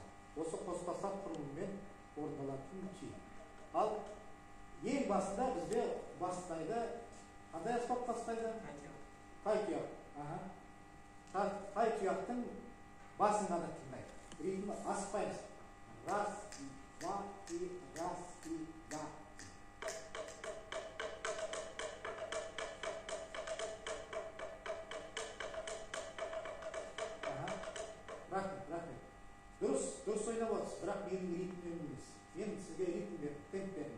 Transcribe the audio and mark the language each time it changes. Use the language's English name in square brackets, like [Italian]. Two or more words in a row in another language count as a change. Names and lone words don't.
[Kazakh] Осы қоспасар құрылыммен орындалатын күй. Ал ең басында бізде бастайды, қандай аспап бастайды? Тай-тұяқ. Тай-тұяқтың басын ғана тыңдайды. Ритмі асықпаймыз. [Russian] Раз, и, два, и, раз, и, да. [Kazakh] Рахмет. Дұрыс ойнап отырсыз, бірақ менің ритмім емес. Мен сізге ритм беріп, темп бердім.